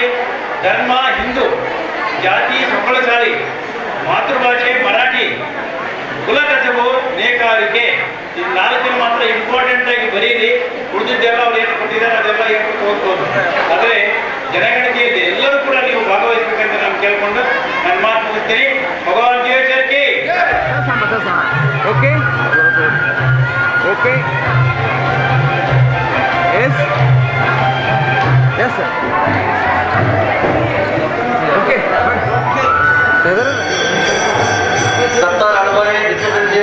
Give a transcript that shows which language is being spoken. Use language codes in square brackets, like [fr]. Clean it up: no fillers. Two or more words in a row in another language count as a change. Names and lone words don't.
[kn] ಧರ್ಮ ಹಿಂದೂ, ಜಾತಿ ಸೊಗಸಾಳಿ, ಮಾತೃಭಾಷೆ ಮರಾಠಿ, ಕುಲಕಸಬು ನೇಕಾರಿಕೆ, ಈ 4 ಮಾತ್ರ ಇಂಪಾರ್ಟೆಂಟ್ ಆಗಿ ಬರೀರಿ. ಉಳಿದಿದ್ದೆಲ್ಲ ಅವ್ರು ಏನು ಕೊಟ್ಟಿದ್ದಾರೆ ಅದೆಲ್ಲ ಹೇಳ್ಕೊಂಡು ಹೋಗ್ಬೋದು. ಆದರೆ ಜನಗಣತಿಯಲ್ಲಿ ಎಲ್ಲರೂ ಕೂಡ ನೀವು ಭಾಗವಹಿಸಬೇಕಂತ ನಾನು ಕೇಳ್ಕೊಂಡು ನನ್ನ ಮಾತು ಮುಗಿಸ್ತೀನಿ. ಭಗವಾನ್ ಜೀವೇಶ್ವರಕ್ಕೆ [en] OK OK yes yes sir OK [mr] सत्ता अडवाणी दिसत